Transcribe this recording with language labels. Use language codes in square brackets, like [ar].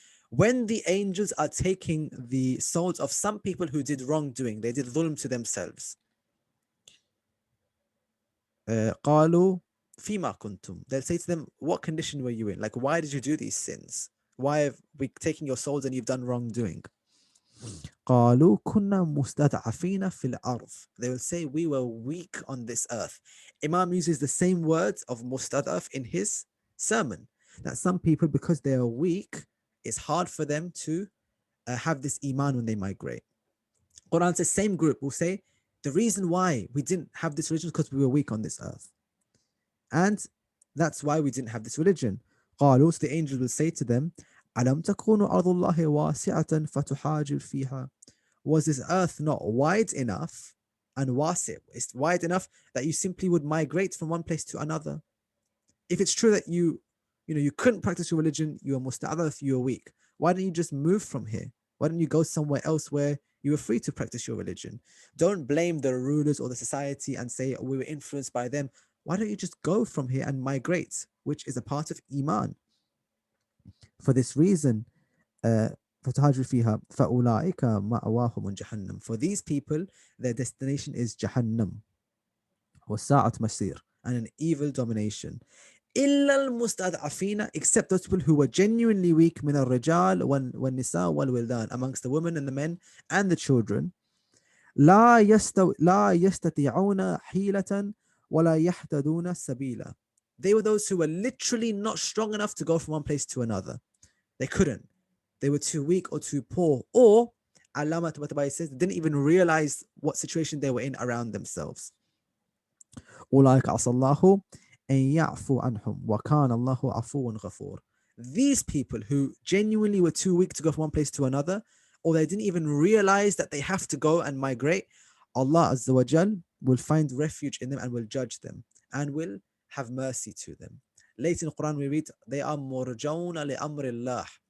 [en] When the angels are taking the souls of some people who did wrongdoing, they did dhulm to themselves. [ar] قَالُوا فِيمَا كُنْتُمْ. [en] They'll say to them, what condition were you in? Like, why did you do these sins? Why have we taken your souls and you've done wrongdoing? [ar] قالوا كنا مستضعفين في الأرض. [en] They will say we were weak on this earth. Imam uses the same words of mustad'af in his sermon. That some people, because they are weak, it's hard for them to have this iman when they migrate. Quran says, same group will say, the reason why we didn't have this religion is because we were weak on this earth. And that's why we didn't have this religion. [ar] قالوا, [en] so the angels will say to them, [ar] أَلَمْ تَكُونُ أَرْضُ اللَّهِ وَاسِعَةً فَتُحَاجِرْ فِيهَا. [en] Was this earth not wide enough, and wasi', it's wide enough that you simply would migrate from one place to another? If it's true that you couldn't practice your religion, you were musta'adaf, you were weak, why don't you just move from here? Why don't you go somewhere else where you were free to practice your religion? Don't blame the rulers or the society and say we were influenced by them. Why don't you just go from here and migrate, which is a part of iman? For this reason, [ar] فَتُهَاجِرْ فِيهَا فَأُولَٰئِكَ مَأْوَاهُمُ جَهَنَّمُ. [en] For these people, their destination is Jahannam, [ar] وَسَاءَتْ مَصِيرٌ, [en] and an evil domination. [ar] إِلَّا الْمُسْتَضْعَفِينَ, [en] except those people who were genuinely weak, [ar] مِنَ الرِّجَالِ وَالنِّسَاءِ وَالْوِلْدَانِ, [en] amongst the women and the men and the children. [ar] لا يستطيعون حيلة ولا يهتدون سبيلا. [en] They were those who were literally not strong enough to go from one place to another. They couldn't. They were too weak or too poor, or Allama Tabatabai says, they didn't even realize what situation they were in around themselves. [ar] أولئك عسى الله أن يعفو عنهم وكان الله عفوا غفور. [en] These people who genuinely were too weak to go from one place to another, or they didn't even realize that they have to go and migrate, Allah Azza wa Jal will find refuge in them and will judge them and will have mercy to them. Later in the Quran we read, they are [ar] murjawna li amrillah.